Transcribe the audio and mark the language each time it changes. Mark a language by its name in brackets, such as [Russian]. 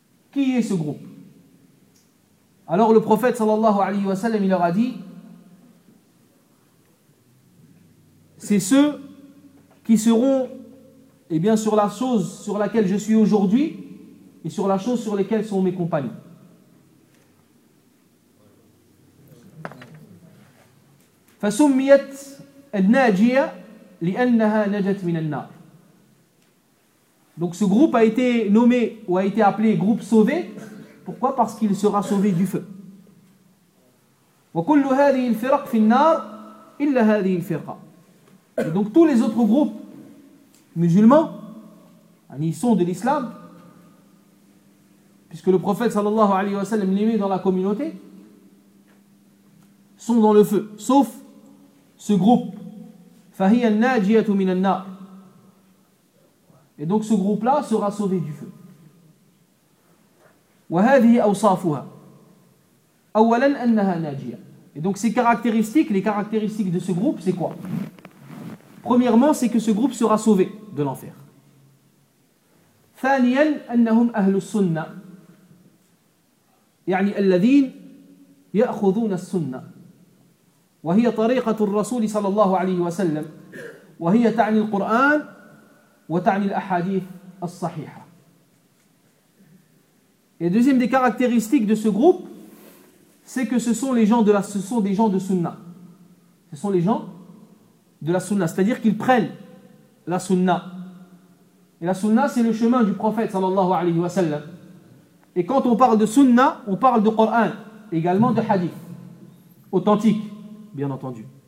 [French] Qui est ce groupe? Alors le prophète, sallallahu alayhi wa sallam, il leur a dit, c'est ceux qui seront, eh bien, sur la chose sur laquelle je suis aujourd'hui et sur la chose sur laquelle sont mes compagnons. [Arabic] فسميت الناجية لأنها نجت من النار. [French] Donc ce groupe a été nommé ou a été appelé groupe sauvé. Pourquoi? Parce qu'il sera sauvé du feu. [Arabic] وكل هذه الفرق في النار إلا هذه الفرقة. [French] Et donc tous les autres groupes musulmans, ils sont de l'islam, puisque le prophète sallallahu alayhi wa sallam les met dans la communauté, sont dans le feu, sauf ce groupe. [Arabic] فَهِيَ النَّاجِيَةُ مِنَ النَّارِ. [French] Et donc ce groupe-là sera sauvé du feu. [Arabic] وَهَذِهِ أَوْصَافُهَا أَوَّلًا أَنَّهَا نَاجِيَةً. [French] Et donc ces caractéristiques, les caractéristiques de ce groupe, c'est quoi? Premièrement, c'est que ce groupe sera sauvé de l'enfer. [Arabic] ثانيا أنهم أهل السنة. يعني الذين يأخذون السنة وهي طريقة الرسول صلى الله عليه وسلم وهي تعني القرآن وتعني الأحاديث الصحيحة. [French] Et deuxième des caractéristiques de ce groupe, c'est que ce sont des gens de sunna. Ce sont les gens de la sunna, c'est-à-dire qu'ils prennent la sunna. Et la sunna, c'est le chemin du prophète sallallahu alayhi wa sallam. Et quand on parle de sunna, on parle de Coran, également de hadith, authentique, bien entendu.